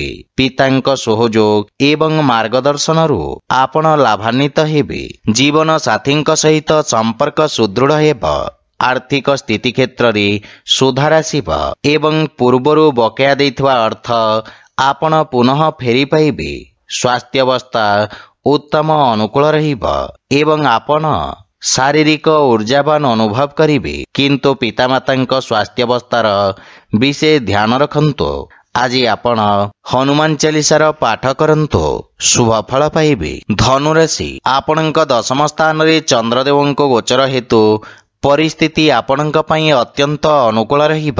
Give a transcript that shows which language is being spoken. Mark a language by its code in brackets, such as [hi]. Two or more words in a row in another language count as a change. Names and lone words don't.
[or] ପିତାଙ୍କ ସହଯୋଗ ଏବଂ ମାର୍ଗଦର୍ଶନରୁ ଆପଣ ଲାଭାନ୍ୱିତ ହେବେ। ଜୀବନ ସାଥୀଙ୍କ ସହିତ ସମ୍ପର୍କ ସୁଦୃଢ଼ ହେବ। ଆର୍ଥିକ ସ୍ଥିତି କ୍ଷେତ୍ରରେ ସୁଧାର ଆସିବ ଏବଂ ପୂର୍ବରୁ ବକେୟା ଦେଇଥିବା ଅର୍ଥ ଆପଣ ପୁନଃ ଫେରି ପାଇବେ। ସ୍ୱାସ୍ଥ୍ୟାବସ୍ଥା ଉତ୍ତମ ଅନୁକୂଳ ରହିବ ଏବଂ ଆପଣ ଶାରୀରିକ ଊର୍ଜାବାନ ଅନୁଭବ କରିବେ, କିନ୍ତୁ ପିତାମାତାଙ୍କ ସ୍ୱାସ୍ଥ୍ୟାବସ୍ଥାର ବିଶେଷ ଧ୍ୟାନ ରଖନ୍ତୁ। ଆଜି ଆପଣ ହନୁମାନ ଚାଳିଶାର ପାଠ କରନ୍ତୁ, ଶୁଭ ଫଳ ପାଇବେ। ଧନୁରାଶି ଆପଣଙ୍କ ଦଶମ ସ୍ଥାନରେ ଚନ୍ଦ୍ରଦେବଙ୍କ ଗୋଚର ହେତୁ ପରିସ୍ଥିତି ଆପଣଙ୍କ ପାଇଁ ଅତ୍ୟନ୍ତ ଅନୁକୂଳ ରହିବ।